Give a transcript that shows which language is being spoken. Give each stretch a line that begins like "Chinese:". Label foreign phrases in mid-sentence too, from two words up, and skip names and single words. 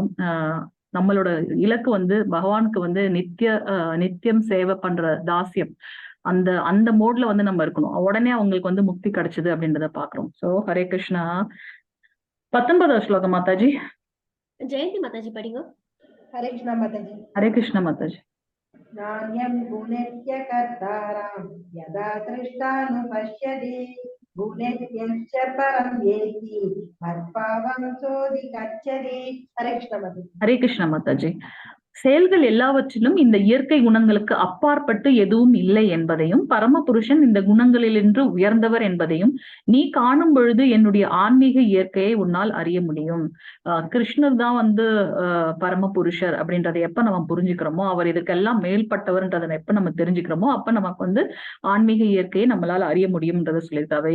Tamil: நம்மளோட இலக்கு வந்து பகவானுக்கு வந்து நித்தியம் சேவை பண்ற தாசியம், அந்த மோட்ல வந்து நம்ம இருக்கணும். உடனே அவங்களுக்கு வந்து முக்தி கிடைச்சது அப்படின்றத பாக்குறோம். சோ ஹரே கிருஷ்ணா. 19வது ஸ்லோகம் மாதாஜி. ஜெயந்தி மாதாஜி படிங்க.
Hindi: हरे कृष्णा माताजी। हरे कृष्णा माताजी।
Sanskrit: नान्यं गुणस्य कर्तारां यदा दृष्टानुपश्यति गुणस्य परं येति मत्पावं सोऽधिगच्छति।
Hindi: हरे कृष्ण माताजी। हरे कृष्णा माताजी।
Tamil: செயல்கள் எல்லாவற்றிலும் இந்த இயற்கை குணங்களுக்கு அப்பாற்பட்டு எதுவும் இல்லை என்பதையும் பரமபுருஷன் இந்த குணங்களிலின்று உயர்ந்தவர் என்பதையும் நீ காணும் பொழுது என்னுடைய ஆன்மீக இயற்கையை உன்னால் அறிய முடியும். கிருஷ்ணர் தான் வந்து பரமபுருஷர் அப்படின்றத எப்ப நம்ம புரிஞ்சுக்கிறோமோ, அவர் இதுக்கெல்லாம் மேல்பட்டவர்ன்றதை எப்ப நம்ம தெரிஞ்சுக்கிறோமோ அப்ப நமக்கு வந்து ஆன்மீக இயற்கையை நம்மளால அறிய முடியும்ன்றத சொல்லியிருக்காரு.